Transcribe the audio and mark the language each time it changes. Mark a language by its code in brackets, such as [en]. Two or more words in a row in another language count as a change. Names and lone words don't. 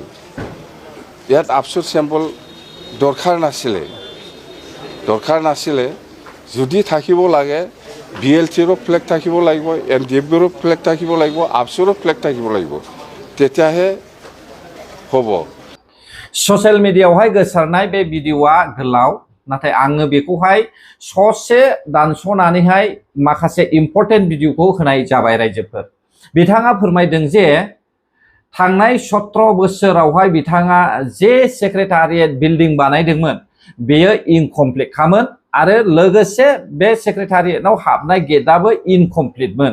[as] ইয়াত আফচুৰ চেম্বল দৰকাৰ নাছিলে। যদি থাকিব লাগে বিএলচিৰো ফ্লেগ থাকিব লাগিব, এনডিএফবিৰো ফ্লেগ থাকিব লাগিব, আফচুৰো ফ্লেগ থাকিব লাগিব, তেতিয়াহে হ'ব। [brx] ससियेल मिडियायावहाय गोसारनाय बे भिडिअआ गोलाव, नाथाय आङो बेखौहाय ससे दानस'नानैहाय माखासे इम्पर्टेन्ट भिडिअखौ होनाय जाबाय रायजोफोर। बिथाङा फोरमायदों जे थांनाय 17 बोसोरावहाय बिथाङा जे [en] secretariat building [brx] बानायदोंमोन बेयो इनकमप्लिट खामोन आरो लोगोसे बे सेक्रेटारियेटआव हाबनाय गेटआबो इनकमप्लिटमोन।